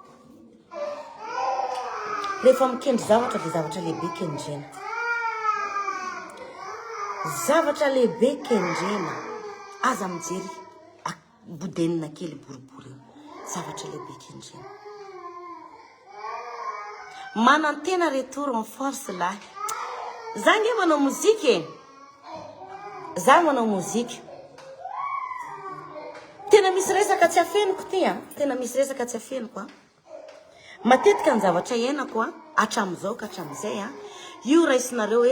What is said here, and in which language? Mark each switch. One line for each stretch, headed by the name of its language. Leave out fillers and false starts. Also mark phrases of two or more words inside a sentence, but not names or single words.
Malagasy: rehefa mikendry zavatra de zavatra lehibe kendrena zavatra lehibe kendrena aza mijery bodenina kely boribory zavatra lehibe kendrena manantena
French: retour en force
Malagasy: lahy za nge manao mozika za manao mozika tena misy resaka tsy afeniko ty tena misy resaka tsy afeniko matetika ny zavatra iainako atramizao ka atramizay io raisinareo hoe